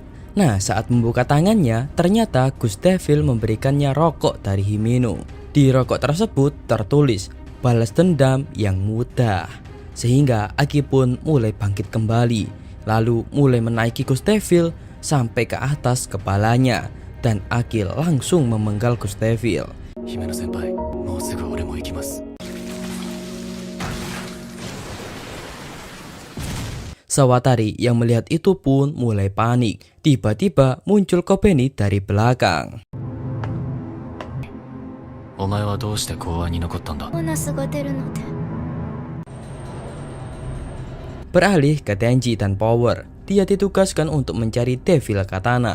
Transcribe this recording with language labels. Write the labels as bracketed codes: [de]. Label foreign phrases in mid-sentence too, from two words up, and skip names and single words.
[id] Nah, saat membuka tangannya, ternyata Ghost Devil memberikannya rokok dari Himeno. Di rokok tersebut tertulis balas dendam yang mudah. Sehingga Aki pun mulai bangkit kembali. Lalu mulai menaiki Ghost Devil sampai ke atas kepalanya. Dan Aki langsung memenggal Ghost Devil. [ja] 姫野先輩、もうすぐ俺も行きます. [id] Sawatari yang melihat itu pun mulai panik. Tiba-tiba muncul Kobeni dari belakang. [ja] お前はどうして公安に残ったんだ? [id] Beralih ke Denji dan Power, dia ditugaskan untuk mencari Devil Katana.